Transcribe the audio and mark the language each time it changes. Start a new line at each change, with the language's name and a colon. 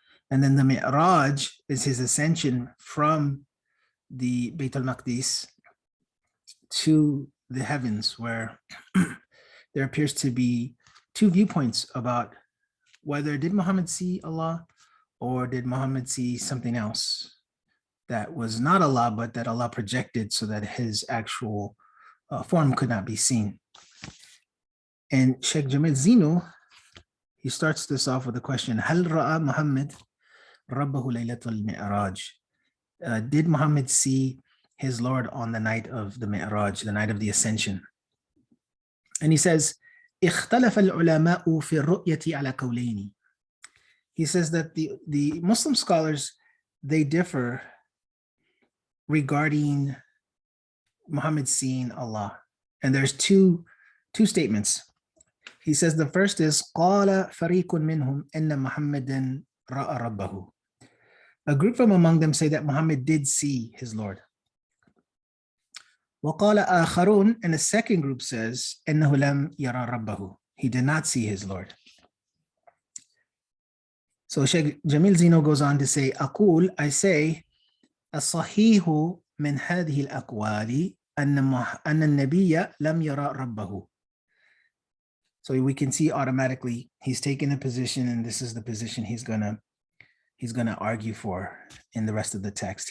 English: And then the Mi'raj is his ascension from the Bayt al-Maqdis to the heavens, where there appears to be two viewpoints about whether did Muhammad see Allah or did Muhammad see something else that was not Allah, but that Allah projected so that his actual form could not be seen. And Sheikh Jamil Zino, he starts this off with a question,
Arabic: Hal ra'a Muhammad rabbahu laylatul mi'raj?
English: Did Muhammad see his Lord on the night of the Mi'raj, the night of the Ascension? And he says,
Arabic: اختلف العلماء في الرؤية على قولين.
English: He says that the Muslim scholars, they differ regarding Muhammad seeing Allah. And there's two statements. He says the first is
Arabic: قال فريق منهم إن محمدا رأى ربه.
English: A group from among them say that Muhammad did see his Lord.
Arabic: وقال آخرون,
English: and a second group says
Arabic: إنه لم يرى ربه.
English: He did not see his Lord. So Sheikh Jamil Zino goes on to say,
Arabic: أقول,
English: I say,
Arabic: الصحيح من هذه الأقوال أن النبي لم يرى ربه.
English: So we can see automatically he's taken a position, and this is the position he's gonna argue for in the rest of the text.